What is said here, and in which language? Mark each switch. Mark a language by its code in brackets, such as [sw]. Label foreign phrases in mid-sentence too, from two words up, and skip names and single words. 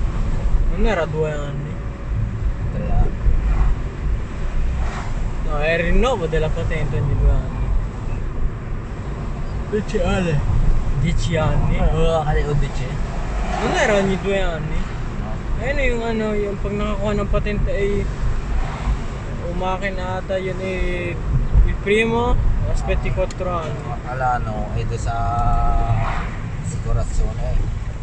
[it] Non era 2 anni. 3 anni. No, è il rinnovo della patente ogni 2 anni. Speciale. 10 anni. [tl] Oo, kali 11. [it] Non era ogni 2 anni? No. [tl] Ayun yung ano, yung pag nakakuha ng patente ay umakin ata yun eh, [it] il primo, aspetti 4 anni. [tl] Ala no, ito sa assicurazione.